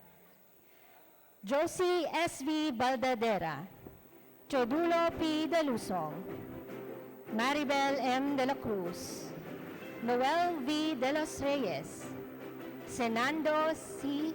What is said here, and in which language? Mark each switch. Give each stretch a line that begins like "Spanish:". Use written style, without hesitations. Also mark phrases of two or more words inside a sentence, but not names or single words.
English: Josie S.V. Baldadera, Chodulo P. Delusong, Maribel M. De La Cruz, Noel V. De Los Reyes, Senando C.